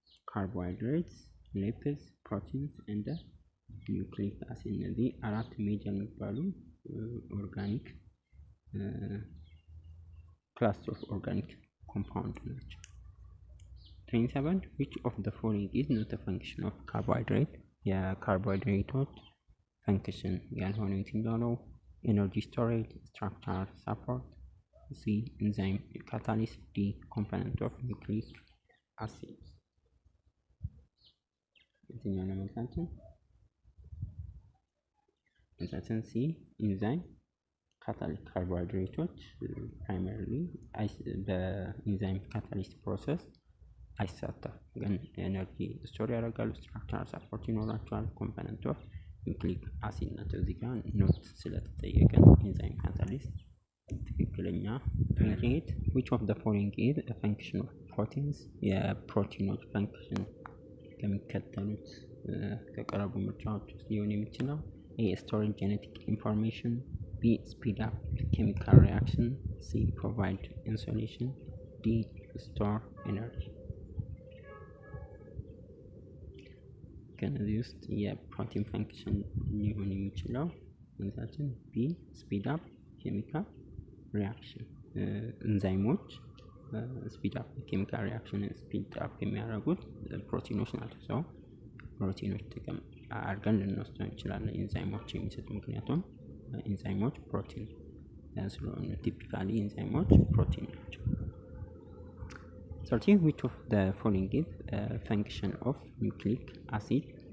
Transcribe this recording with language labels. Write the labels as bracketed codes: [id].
[en] Carbohydrates, lipids, proteins and nucleic acid። [am] እነዚህ አራት ሜጀር የሚባሉ ኦርጋኒክ ክላስ ኦፍ ኦርጋኒክ ኮምፓውንድ ናቸው። 27. [en] Which of the following is not a function of carbohydrate? [am] የካርቦሃይድሬቶች ፈንክሽን ያልሆነው የትኛው ነው? ኤነርጂ ስቶሬጅ፣ ስትራክቸራል ሰፖርት፣ [en] C. enzyme catalyst, D. component of nucleic acid። [am] የትኛው ነው መልሳችን? መልሳችን C. enzyme catalyst። ካርቦሃይድሬቶች ፕራይመሪሊ በኢንዛይም ካታሊስት ፕሮሰስ አይሳተፉም፣ ግን ኤነርጂ ስቶር ያደርጋሉ፣ ስትራክቸራል ሰፖርት ይኖራቸዋል፣ ኮምፖነንት ኦፍ ኒውክሊክ አሲድ ናቸው። እዚህ ጋር ኖት ስለተጠየቀን ኢንዛይም ካታሊስት ትክክለኛ ትምህርት። [en] which of the following is a function of proteins? [am] የፕሮቲኖች ፈንክሽን ከሚከተሉት ከቀረቡ ምርጫዎች ውስጥ ሊሆን የሚችለው A. [en] storage genetic information, B. speed up chemical reaction, C. provide insulation, D. store energy። [am] ከነዚህ ውስጥ የፕሮቲን ፈንክሽን ሊሆን የሚችለው መልሳችን B. [en] speed up chemical reaction። [am] ኢንዛይሞች ስፒድ አፕ ኬሚካል ሪአክሽን ስፒድ አፕ የሚያደርጉት ፕሮቲኖች ናቸው። ሰው ፕሮቲኖች ጥቅም አድርገን ልንወስደው እንችላለን ኢንዛይሞች የሚሰጡ፣ ምክንያቱም ኢንዛይሞች ፕሮቲን ስለሆኑ ቲፒካሊ ኢንዛይሞች ፕሮቲን ናቸው። 13. [en] Which of the following is function of nucleic acid?